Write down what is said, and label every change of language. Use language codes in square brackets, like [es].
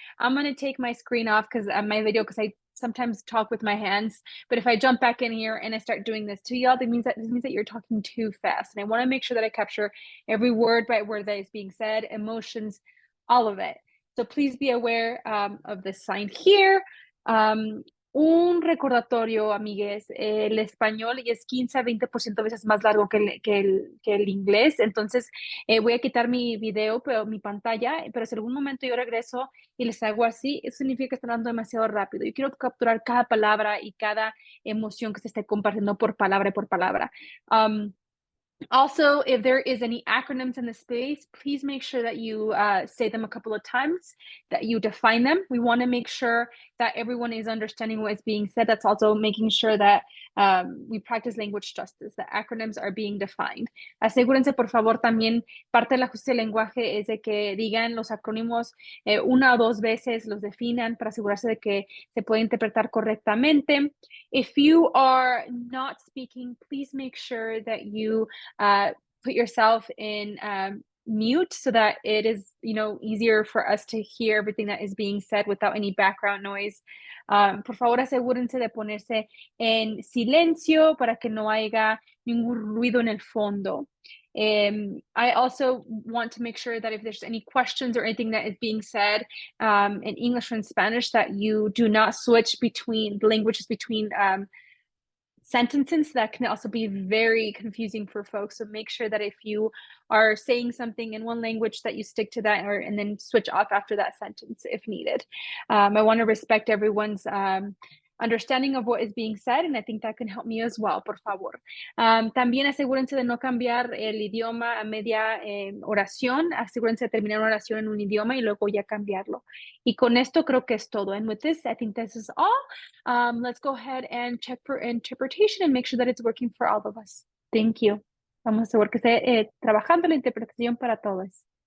[en] I'm going to take my screen off because my video, because I sometimes talk with my hands, but if I jump back in here and I start doing this to y'all, this means that you're talking too fast, and I want to make sure that I capture every word by word that is being said, emotions, all of it. So please be aware of this sign here. [es] Un recordatorio, amigues, el español es 15 a 20% veces más largo que el inglés, entonces voy a quitar mi video, pero mi pantalla, pero si en algún momento yo regreso y les hago así, eso significa que están hablando demasiado rápido. Yo quiero capturar cada palabra y cada emoción que se esté compartiendo por palabra y por palabra. [en] Also, if there is any acronyms in the space, please make sure that you say them a couple of times, that you define them. We want to make sure that everyone is understanding what is being said. That's also making sure that we practice language justice, that acronyms are being defined. [es] Asegúrense, por favor, también parte del ajuste de lenguaje es de que digan los acrónimos una o dos veces, los definan para asegurarse de que se puede interpretar correctamente. [en] If you are not speaking, please make sure that you put yourself in mute so that it is, easier for us to hear everything that is being said without any background noise. [es] Por favor, asegúrense de ponerse en silencio para que no haya ningún ruido en el fondo. [en] I also want to make sure that if there's any questions or anything that is being said in English or in Spanish, that you do not switch between the languages between sentences. That can also be very confusing for folks. So make sure that if you are saying something in one language that you stick to that and then switch off after that sentence if needed. I want to respect everyone's understanding of what is being said, and I think that can help me as well, [es] por favor. También asegúrense de no cambiar el idioma a media oración. Asegúrense de terminar una oración en un idioma y luego ya cambiarlo. Y con esto creo que es todo. [en] And with this, I think this is all. Let's go ahead and check for interpretation and make sure that it's working for all of us. Thank you. [es] Vamos a asegurar que esté trabajando la interpretación para todos.